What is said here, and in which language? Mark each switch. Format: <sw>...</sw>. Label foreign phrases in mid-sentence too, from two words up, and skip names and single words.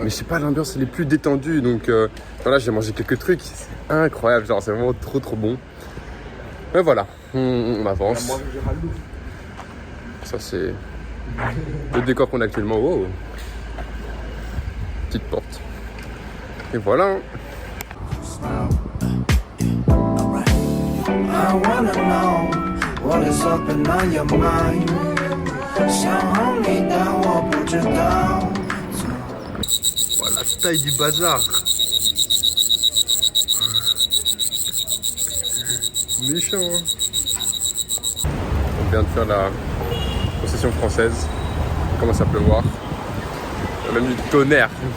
<fr>Mais je sais pas, l'ambiance elle est plus détendue. Donc là j'ai mangé quelques trucs, c'est incroyable, genre c'est vraiment trop bon. Mais voilà, on avance. Ça c'est le décor qu'on a actuellement. Wow. Petite porte. Et voilà.</fr> <en>I wanna know what is up and on your mind.</en> <zh>想你但我不知道。</zh> <fr>Voilà, la taille du bazar. Méchant, hein. On vient de faire la concession française. Il commence à pleuvoir. Il y a même du tonnerre.</fr>